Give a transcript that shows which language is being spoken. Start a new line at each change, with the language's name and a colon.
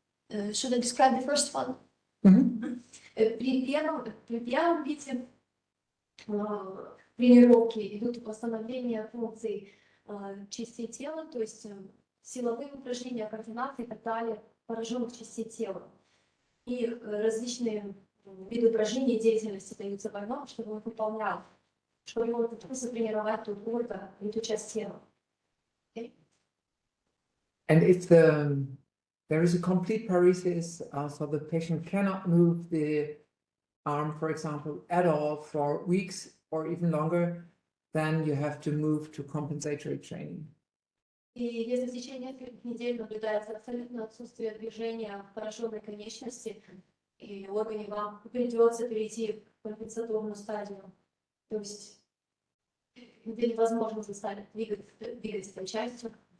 English: Should I describe the first one?
Russian: При первом виде тренировки идут восстановление функций частей тела, то есть силовые упражнения, координации и так далее, пораженных частей тела. И различные виды упражнений и деятельности даются больному, чтобы он выполнял, чтобы его просто тренировать тот орган и ту часть тела.
English: Okay? And if there is a complete paresis, so the patient cannot move the arm, for example, at all for weeks or even longer, then you have to move to compensatory training.
Russian: И если в течение нескольких недель наблюдается абсолютное отсутствие движения в пораженной конечности, и органе вам придется перейти в компенсаторную стадию, то есть где невозможно заставить двигать этой частью.